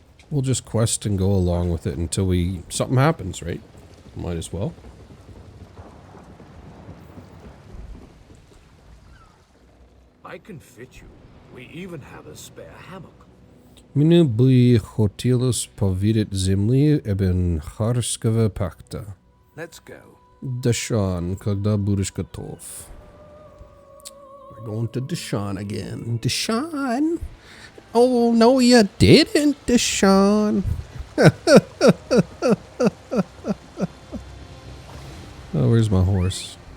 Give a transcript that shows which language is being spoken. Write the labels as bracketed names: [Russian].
[English] We'll just quest and go along with it until something happens, right? Might as well. I can fit you. We even have a spare hammock. [Russian] Мне бы хотелось повидать земли eben Харского пакта. [English] Let's go. [Russian] Dashan, когда будешь готов. [English] We're going to Dashan again. Dashan? Oh, no, you didn't, Dashan. Oh, where's my horse?